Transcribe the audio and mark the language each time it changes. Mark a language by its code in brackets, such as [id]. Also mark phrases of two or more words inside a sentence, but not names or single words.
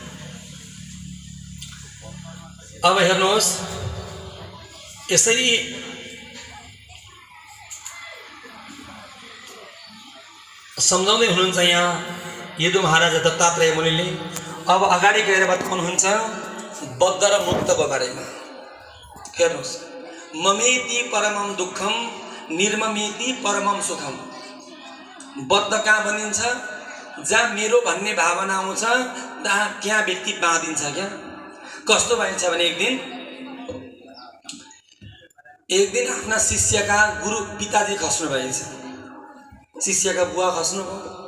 [ne] अब हेर्नुहोस्, यसरी सम्झाउँदै हुनुहुन्छ यहाँ यदु महाराज दत्तात्रेय मुनिले। अब अगाडि गएर बताउनुहुन्छ बद्ध र मुक्तको बारेमा। हेर्नुहोस्, [sa] ममेति परमम दुःखम निर्ममेति परमम सुखम। [ne] बद्ध कहाँ बनिन्छ? जहाँ मेरो भन्ने भावना आउँछ त्यहाँ व्यक्ति बाँधिन्छ क्या। कस्तो भइन्छ भने एक दिन आफ्ना शिष्यका गुरु पिताजी खस्नु भएछ, शिष्यका बुवा खस्नु भयो।